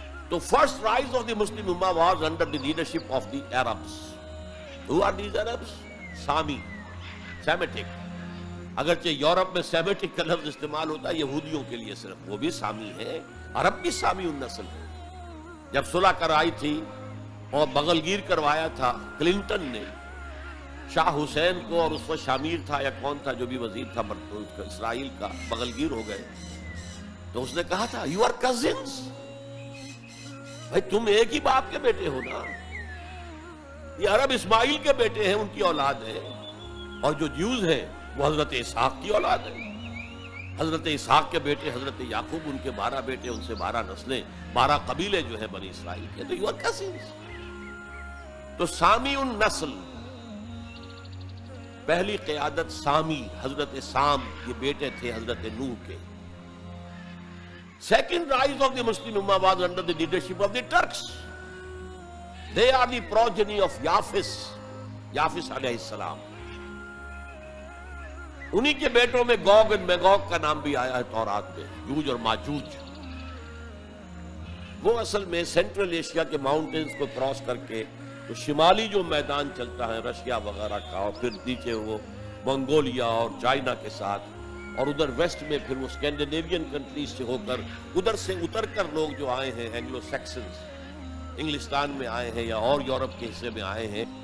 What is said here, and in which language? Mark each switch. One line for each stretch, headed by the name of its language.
English: The first rise of the Muslim Ummah was under the leadership of the Arabs. Who are these Arabs? Sami, Semitic.
Urdu: اگرچہ Europe میں Semitic کا لفظ استعمال ہوتا ہے یہودیوں کے لیے صرف، وہ بھی سامی ہے، عرب بھی سامی النسل ہے. جب صلح کرائی تھی اور بغل گیر کروایا تھا کلنٹن نے شاہ حسین کو، اور اس وقت شامیر تھا یا کون تھا جو بھی وزیر تھا اسرائیل کا، بغل گیر ہو گئے، تو اس نے کہا تھا
English: you are cousins,
Urdu: بھائی تم ایک ہی باپ کے بیٹے ہو نا. یہ عرب اسماعیل کے بیٹے ہیں، ان کی اولاد ہے، اور جو جیوز ہیں وہ حضرت اسحاق کی اولاد ہے. حضرت اسحاق کے بیٹے حضرت یعقوب، ان کے 12 بیٹے، ان سے 12 نسلیں، 12 قبیلے جو ہیں بنی اسرائیل کے. تو
English: You are cousins.
Urdu: تو سامی النسل، پہلی قیادت سامی، حضرت سام، یہ بیٹے تھے حضرت نوح کے.
English: Second rise of the Muslim Ummah was under the leadership of the Turks. They are the progeny of Yafis علیہ السلام.
Urdu: انہی کے بیٹوں میں گوگ اور میگوگ کا نام بھی آیا ہے تورات میں، یوج اور ماجوج. وہ اصل میں سینٹرل ایشیا کے ماؤنٹینز کو کراس کر کے تو شمالی جو میدان چلتا ہے رشیا وغیرہ کا، اور پھر نیچے وہ منگولیا اور چائنا کے ساتھ، اور ادھر ویسٹ میں پھر وہ اسکینڈینیوین کنٹریز سے ہو کر ادھر سے اتر کر لوگ جو آئے ہیں اینگلو سیکسنز، انگلستان میں آئے ہیں یا اور یورپ کے حصے میں آئے ہیں.